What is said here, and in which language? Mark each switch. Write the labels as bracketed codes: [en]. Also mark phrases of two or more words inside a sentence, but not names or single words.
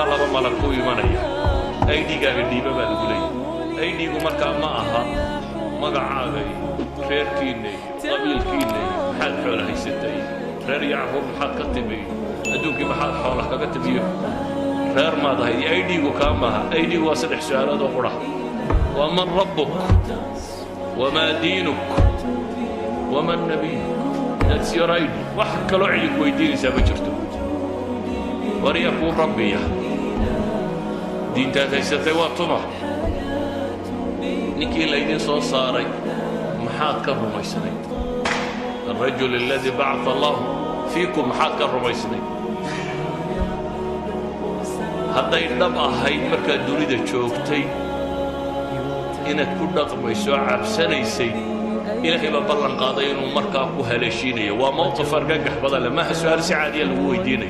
[so] laba malag ku imanaya ID-gaaga dhiiba baa lagu leeyahay ID-gu markaa ma aha magacaaga iyo reerkiinna iyo qabiilkiinna iyo maxaad xoola haysatay reer iyo carruur maxaad ka timi adduunkii maxaad xoola kaga timiyo reer maad ahay ID-gu kaa maaha ID-gu waa 3 su'aalood oo qura waa [ar] من ربك وما دينك ومن نبيك [en] that's your ID [so] wax kaloo cidi ku weydiinaysaa ma jirto wariya kuu rabbiya diintaad haysatay waa tuma ninkii laydin soo saaray maxaad ka rumaysnayd [ar] الرجل الذي بعث الله فيكم [so] maxaad ka rumaysnayd hadday dhab ahayd markaad dunida joogtay inaad ku dhaqmayso cabsanaysay ilaahay baa ballan qaaday inuu markaa ku haleeshiinayo waa mowqif argagax badan leh maaha su-aal si caadiya lagu weydiinayo